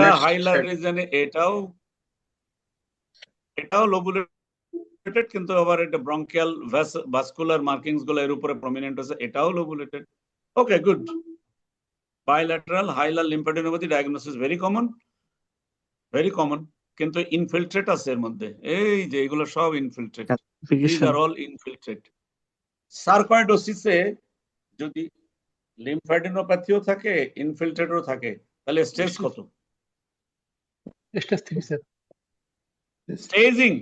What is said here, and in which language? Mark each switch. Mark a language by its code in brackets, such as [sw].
[bn] হাইলার রিজনে এটাও লোবুলেটেড, কিন্তু আবার এটা ব্রঙ্কিয়াল ভাস্কুলার মার্কিংস গুলো এর উপরে প্রমিনেন্ট আছে, এটাও লোবুলেটেড। [en] Okay, good. bilateral hilar lymphadenopathy diagnosis very common, [bn] কিন্তু ইনফিলট্রেট আছে এর মধ্যে। এই যে এগুলো সব infiltrate, [en] these are all infiltrate. [bn] সার্কয়েডোসিসে যদি লিম্ফাডেনোপ্যাথিও থাকে, ইনফিলট্রেটও থাকে, তাহলে স্টেজ কত? Stage 3 sir. স্টেজিং